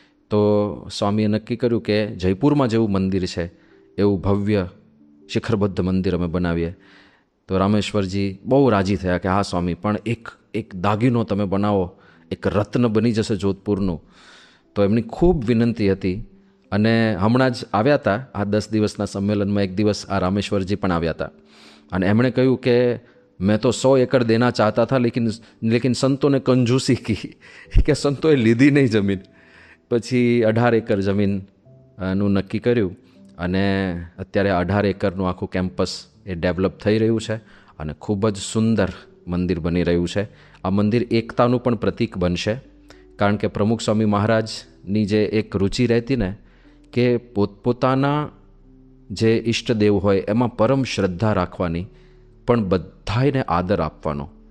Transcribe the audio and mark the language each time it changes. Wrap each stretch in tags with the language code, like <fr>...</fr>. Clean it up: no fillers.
<gu>તો સ્વામીએ નક્કી કર્યું કે જયપુરમાં જેવું મંદિર છે એવું ભવ્ય શિખરબદ્ધ મંદિર અમે બનાવીએ. તો રામેશ્વરજી બહુ રાજી થયા કે હા સ્વામી, પણ એક દાગીનો તમે બનાવો, એક રત્ન બની જશે જોધપુરનું. તો એમની ખૂબ વિનંતી હતી. અને હમણાં જ આવ્યા હતા આ 10 દિવસના સંમેલનમાં, એક દિવસ આ રામેશ્વરજી પણ આવ્યા હતા. અને એમણે કહ્યું કે</gu> <hi>मैं तो 100 एकड़ देना चाहता था लेकिन संतों ने कंजूसी की</hi> <gu>કે સંતોએ લીધી નહીં જમીન. પછી 18 એકર જમીનનું નક્કી કર્યું અને અત્યારે 18 એકરનું આખું કેમ્પસ એ ડેવલપ થઈ રહ્યું છે અને ખૂબ જ સુંદર મંદિર બની રહ્યું છે. આ મંદિર એકતાનું પણ પ્રતીક બનશે, કારણ કે પ્રમુખ સ્વામી મહારાજની જે એક રુચિ રહેતી ને કે પોતપોતાના જે ઈષ્ટદેવ હોય એમાં પરમ શ્રદ્ધા રાખવાની, પણ બધાને આદર આપવાનો.</gu>